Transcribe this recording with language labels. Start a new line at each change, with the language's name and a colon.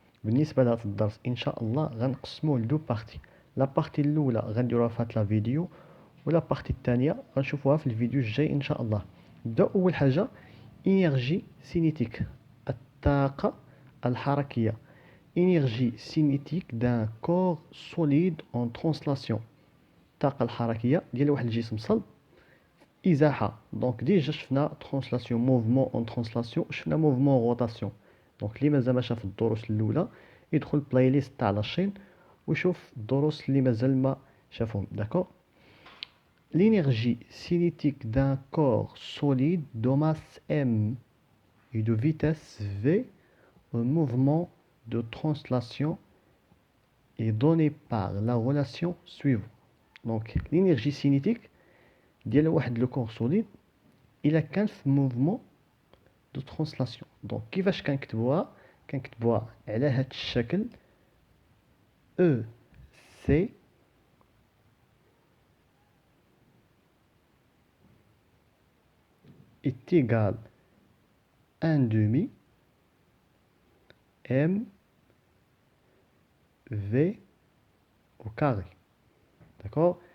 Arabic: بالنسبة لهذا الدرس ان شاء الله غنقسموه لدو بارتي. لا بارتي الاولى غنديروها في هاد لا فيديو، ولا بارتي الثانية غنشوفوها في الفيديو الجاي ان شاء الله. نبداو اول حاجة انرجي سينيتيك، الطاقة الحركية.
French: Énergie cinétique d'un corps solide en translation.
Arabic: الطاقة الحركية ديال واحد الجسم صلب إزاحة.
French: دونك ديجا
Arabic: شفنا
French: ترانسلاسيون موفمون اون ترانسلاسيون، شفنا موفمون روتاسيون.
Arabic: دونك اللي مازال ما شاف الدروس الأولى يدخل بلاي ليست تاع لاشين ويشوف الدروس اللي مازال ما شافهم. داكور.
French: L'énergie cinétique d'un corps solide de masse m et de vitesse v un mouvement de translation est donnée par la relation suivante. Donc l'énergie cinétique
Arabic: ديال واحد
French: لو كور سوليد
Arabic: الا كان في
French: موفمون دو ترانسلاسيون. دونك
Arabic: كيفاش كنكتبوها على هاد الشكل:
French: او سي est égal 1 demi m v au carré. داكور.